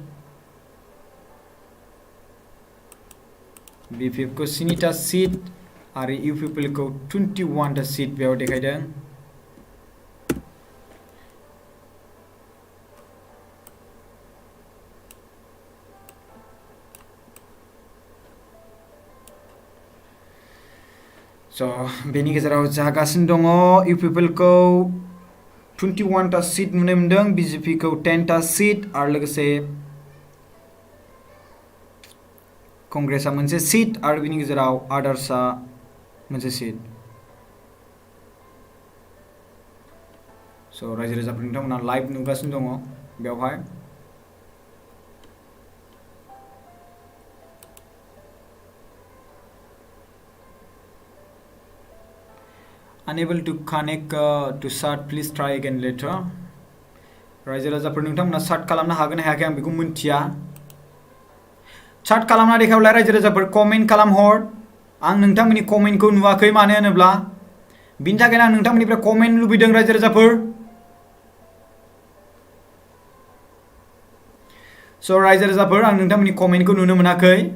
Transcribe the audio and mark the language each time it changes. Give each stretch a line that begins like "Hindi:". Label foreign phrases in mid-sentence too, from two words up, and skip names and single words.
Bodo: बिपिएफखौ 7टा सीट आरो इउपिपिएलखौ 21टा सीट बेयाव देखायदों स' बेनि गेजेराव जागासिनो दङ इउपिपिएलखौ 21टा सीट नुनो मोनदों बिजेपिखौ 10टा सीट आरो लोगोसे कंग्रेसआ मोनसे सीट आरो बिनि गेजेराव आदार्सआ मोनसे सीट स' स' रायजो राजाफोर नोंथांमोना लाइभ नुगासिनो दङ बेवहाय
English: unable to connect to start please try again later
Bodo: रायजो राजाफोर नोंथांमोना स्टार्ट खालामनो हागोन ना हायाखै आं बेखौ मिन्थिया स्टार्ट खालामना देखायब्ला रायजो राजाफोर कमेन्ट खालामहर आं नोंथांमोननि कमेन्टखौ नुवाखै मानो होनोब्ला बिनि थाखायनो आं नोंथांमोननिफ्राय कमेन्ट लुबैदों रायजो राजाफोर स' रायजो राजाफोर आं नोंथांमोननि कमेन्टखौ नुनो मोनाखै